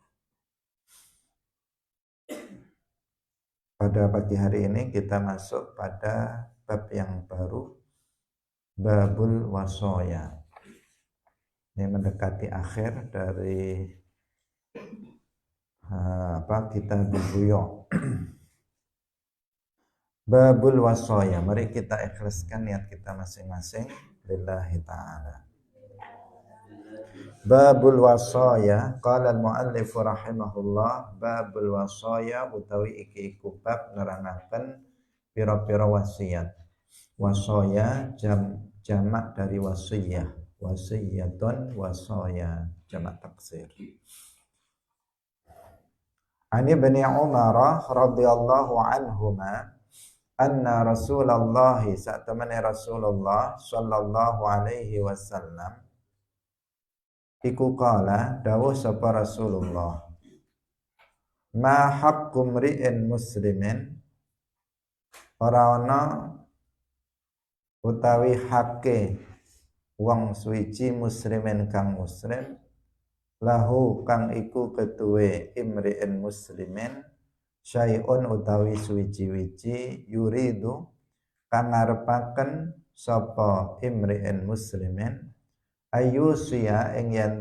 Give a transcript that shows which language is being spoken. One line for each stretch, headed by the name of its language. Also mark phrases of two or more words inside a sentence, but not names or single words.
Indonesian: Pada pagi hari ini kita masuk pada bab yang baru,
Arabic: باب الوصايا.
Indonesian: Ini mendekati akhir dari kitab Buyu'.
Arabic: باب الوصايا.
Indonesian: Mari kita ikhlaskan niat kita masing-masing
Arabic: لله تعالى. باب الوصايا. قال المؤلف رحمه الله. باب الوصايا
Javanese: utawi iki bab nerangaken pira-pira wasiat.
Indonesian: Wasoya jamak dari wasiyah.
Arabic: وصية وصايا
Indonesian: jamak taksir.
Arabic: عن ابن عمر رضي الله عنهما أن رسول الله sa'tamani رسول الله صلى الله عليه وسلم iku قال
Javanese: dawuh sapa
Arabic: رسول الله، ما حق امرئ مسلم,
Javanese: ora ana utawi hake wong suci muslimin kang muslim, lahu kang iku ketuwe
Arabic: امرئ مسلم شيء
Javanese: utawi suwiji-wiji yuridu kang ngarepaken sapa
Arabic: امرئ مسلم أن يوصي
Javanese: ing